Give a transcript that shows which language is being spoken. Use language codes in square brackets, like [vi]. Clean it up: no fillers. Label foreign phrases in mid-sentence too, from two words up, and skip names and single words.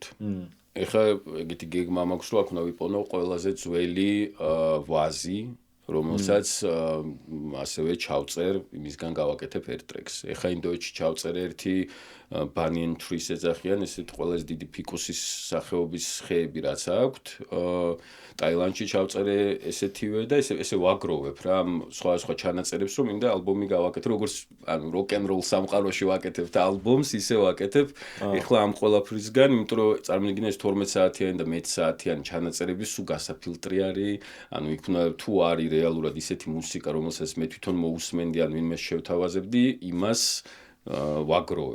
[ka] ეხლა ეგეთი გეგმა მაქვს, რომ აქ უნდა ვიპონო ყველაზე ძველი ვაზი, რომელსაც ასევე ჩავწერ, იმისგან გავაკეთებ ერთ ტრეკს. ეხლა ინდოეთში ჩავწერ ერთი [en] banyan trees [ka] ეძახიან, ესეთ ყველაზე დიდი ფიკუსის სახეობის ხეები რაც აქვთ. ტაილანდში ჩავწერე ესეთივე და ესე ვაგროვებ რა, სხვა ჩანაწერებს, რომ მინდა ალბომი გავაკეთო, როგორც ანუ [en] rock and roll [ka] სამყაროში ვაკეთებ და ალბომს ისე ვაკეთებ. ეხლა ამ ყველაფრისგან, იმიტომ რომ წარმოგიდგენთ 12 საათიანი და 10 საათიანი ჩანაწერები სულ გასაფილტრი არის, ანუ იქ თუ არის რეალურად ისეთი მუსიკა, რომელსაც მე თვითონ მოусმენდი, ან ვინმე შევთავაზებდი, იმას ვაგროვებ.